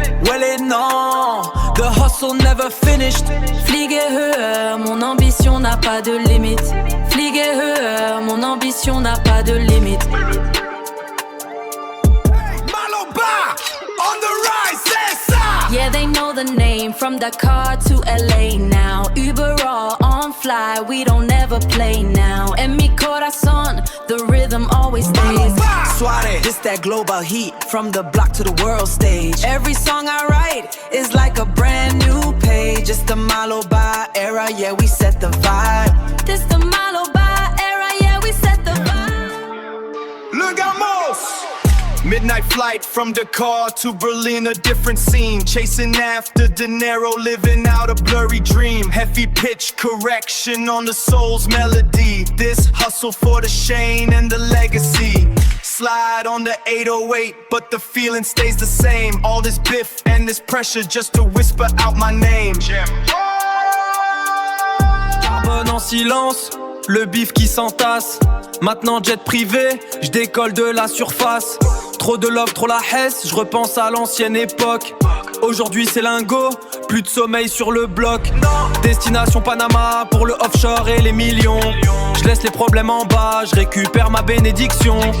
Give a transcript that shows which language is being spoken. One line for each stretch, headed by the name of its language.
English: Well and no, the hustle never finished.
German: Fliege höher,
French: mon ambition n'a pas de limite. Fliege höher, mon ambition n'a pas de limite.
English: Maloba, on the rise,
French: c'est ça.
English: Yeah, they know the name, from Dakar to LA now.
German: Uber all
English: on fly, we don't ever play now.
Spanish: En mi corazón,
English: the rhythm always stays. Suare, this that global heat, from the block to the world stage. Every song I write is like a brand new page. It's the Maloba era, yeah, we set the vibe. This the Maloba era, yeah, we set the vibe.
French: Le Gamos.
English: Midnight flight from Dakar to Berlin, a different scene. Chasing after dinero, living out a blurry dream. Heavy pitch correction on the soul's melody. This hustle for the Shane and the legacy. Slide on the 808, but the feeling stays the same. All this biff and this pressure just to whisper out my name.
French: Carbone en silence, le bif qui s'entasse. Maintenant jet privé, je décolle de la surface. Trop de love, trop la hesse, je repense à l'ancienne époque. Aujourd'hui c'est lingo, plus de sommeil sur le bloc. Destination Panama pour le offshore et les millions. Je laisse les problèmes en bas, je récupère ma bénédiction.